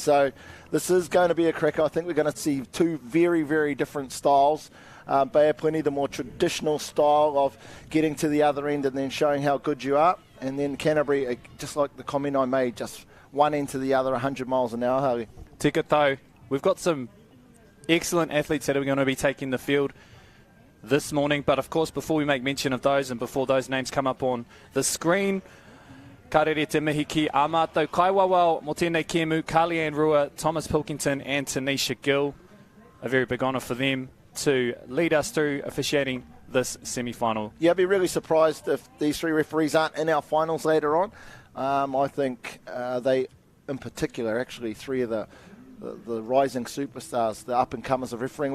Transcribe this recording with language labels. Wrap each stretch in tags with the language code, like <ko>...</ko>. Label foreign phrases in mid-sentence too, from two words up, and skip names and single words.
<en>So this is going to be a cracker. I think we're going to see two very, very different styles. Bay of Plenty, the more traditional style of getting to the other end and then showing how good you are. And then Canterbury, just like the comment I made, just one end to the other, 100 miles an hour, Harley.</en> <mi>Tika tau.</mi> <en>We've got some excellent athletes that are going to be taking the field this morning. But of course, before we make mention of those and before those names come up on the screen,</en> <mi>ka rere te mihi ki a mātou kaiwawao mo tēnei kēmu, Carly-Ann Rua, Thomas Pilkington and Tanisha Gill.</mi> <en>A very big honour for them to lead us through officiating this semi-final. Yeah, I'd be really surprised if these three referees aren't in our finals later on. I think they, in particular, actually three of the rising superstars, the up-and-comers of refereeing.</en>